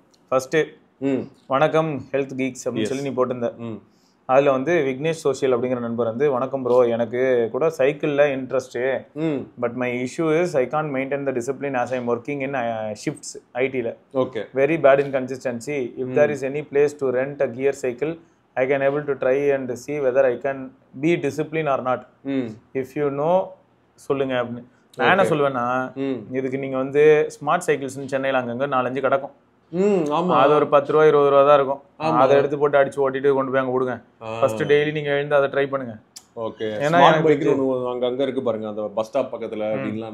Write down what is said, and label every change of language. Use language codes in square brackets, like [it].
[ta] First வணக்கம் health Geeks அப்படின்னு சொல்லி நீ போட்டிருந்த. அதில் வந்து விக்னேஷ் சோஷியல் அப்படிங்கிற நண்பர் வந்து, வணக்கம் ப்ரோ, எனக்கு கூட சைக்கிளில் interest, [en] But my issue is I can't maintain the discipline as I am working in shifts ஐடியில். Okay, very bad in consistency. If there is any place to rent a gear cycle I can able to try and see whether I can be disciplined or not. If you know [ta] சொல்லுங்க அப்படின்னு. நான் என்ன சொல்லுவேன்னா, இதுக்கு நீங்க வந்து smart சைக்கிள்ஸ்னு சென்னையில் அங்கங்க 4-5 கிடக்கும். அது ஒரு 10 ரூபா 20 ரூபா தான் இருக்கும். அதை எடுத்து போட்டு அடிச்சு ஓட்டிட்டு கொண்டு போய் அங்க கொடுங்க. ஃபர்ஸ்ட் டெய்லி நீங்க எழுந்து அதை ட்ரை பண்ணுங்க. ஓகே, ஸ்மார்ட் பைக் அங்க இருக்கு பாருங்க, அந்த பஸ் ஸ்டாப் பக்கத்துல அப்படிங்களா.